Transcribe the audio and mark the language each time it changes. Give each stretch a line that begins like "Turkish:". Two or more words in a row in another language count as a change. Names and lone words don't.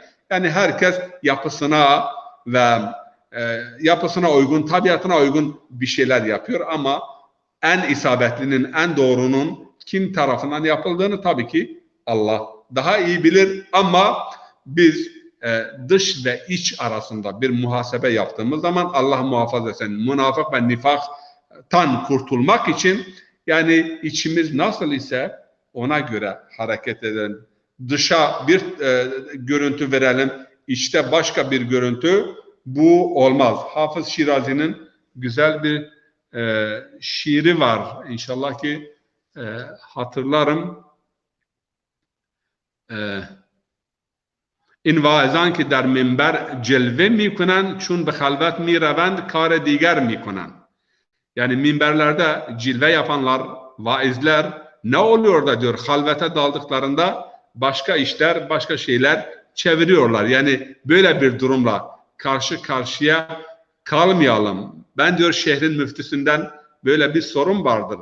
Turkish: Yani herkes yapısına ve yapısına uygun, tabiatına uygun bir şeyler yapıyor ama en isabetlinin, en doğrunun kim tarafından yapıldığını tabii ki Allah daha iyi bilir ama biz dış ve iç arasında bir muhasebe yaptığımız zaman Allah muhafaza etsin münafık ve nifaktan kurtulmak için yani içimiz nasıl ise ona göre hareket edelim. Dışa bir görüntü verelim, içte başka bir görüntü bu olmaz. Hafız Şirazi'nin güzel bir şiiri var. İnşallah ki hatırlarım.
Persian: این واعظان که در منبر جلوه میکنن چون به خلوت میروند کار دیگر میکنن.
Turkish: Yani minberlerde cilve yapanlar, vaizler ne oluyor da diyor halvete daldıklarında başka işler, başka şeyler çeviriyorlar. Yani böyle bir durumla karşı karşıya kalmayalım. Ben diyor şehrin müftüsünden böyle bir sorun vardır.